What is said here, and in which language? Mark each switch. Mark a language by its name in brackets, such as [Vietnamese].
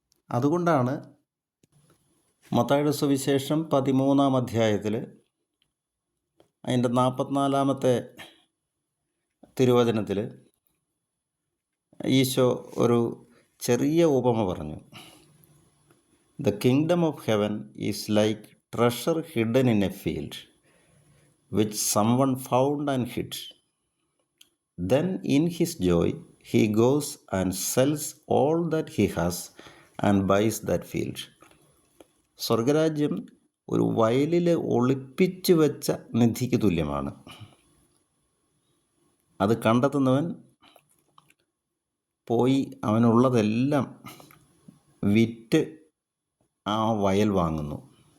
[Malayalam] അതുകൊണ്ടാണ് മത്തായിയുടെ സുവിശേഷം 13-ാം അധ്യായത്തിൽ അതിൻ്റെ 44-ാമത്തെ തിരുവചനത്തിൽ ഈശോ ഒരു ചെറിയ ഉപമ പറഞ്ഞു. [English] The kingdom of heaven is like treasure hidden in a field, which someone found and hid. Then, in his joy, he goes and sells all that he has and buys that field. [Malayalam] സ്വർഗരാജ്യം ഒരു വയലിൽ ഒളിപ്പിച്ചു വെച്ച നിധിക്ക് തുല്യമാണ്. അത് കണ്ടെത്തുന്നവൻ പോയി അവനുള്ളതെല്ലാം വിറ്റ് ആ വയൽ വാങ്ങുന്നു.